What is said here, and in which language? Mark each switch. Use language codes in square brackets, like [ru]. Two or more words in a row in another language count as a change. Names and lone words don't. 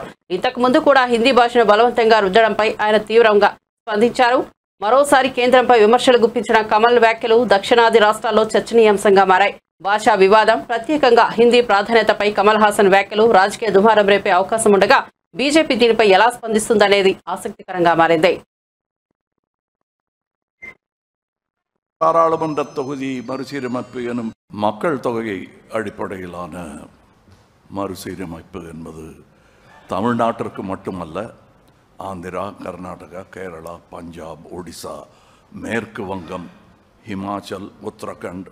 [te] ఇంతకు ముందు కూడా హిందీ భాషను బలవంతంగా రుద్దడంపై ఆయన తీవ్రంగా స్పందించారు. మరోసారి కేంద్రంపై విమర్శలు గుప్పించిన కమల్ వ్యాఖ్యలు దక్షిణాది రాష్ట్రాల్లో చర్చనీయాంశంగా మారాయి. భాషా వివాదం, ప్రత్యేకంగా హిందీ ప్రాధాన్యతపై కమల్ హాసన్ వ్యాఖ్యలు రాజకీయ దుమారం రేపే అవకాశం ఉండగా బీజేపీ దీనిపై ఎలా స్పందిస్తుందనేది ఆసక్తికరంగా మారింది. [ta] பாராளுமன்ற தொகுதி மறுசீரமைப்பு எனும் மக்கள் தொகை அடிப்படையிலான மறுசீரமைப்பு என்பது தமிழ்நாட்டிற்கு மட்டுமல்ல, ஆந்திரா, கர்நாடகா, கேரளா, பஞ்சாப், ஒடிசா, மேற்கு வங்கம், ஹிமாச்சல், உத்தரகண்ட்,